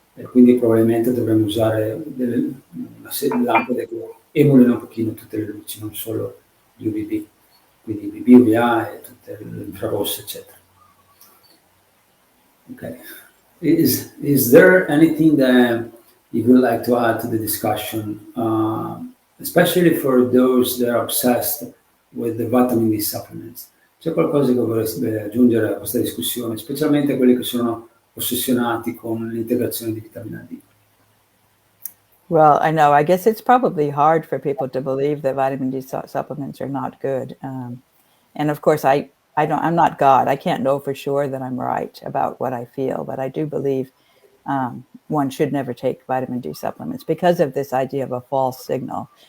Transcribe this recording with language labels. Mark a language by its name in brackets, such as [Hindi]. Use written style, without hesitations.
[Italian] Quindi probabilmente dovremmo usare delle lampade che emulino un pochino tutte le luci, non solo gli UVB, quindi UVB, UVA e tutte le infrarosse, eccetera. [English] Okay. Is there anything that you would like to add to the discussion, especially for those that are obsessed with the vitamin D supplements? [Italian] C'è qualcosa che vorreste aggiungere a questa discussione, specialmente quelli che sono ossessionati con l'integrazione di vitamina D? [English] Well, I know. I guess it's probably hard for people to believe that vitamin D supplements are not good. And of course, I'm not God. I can't know for sure that I'm right about what I feel, but I do believe one should never take vitamin D supplements because of this idea of a false signal.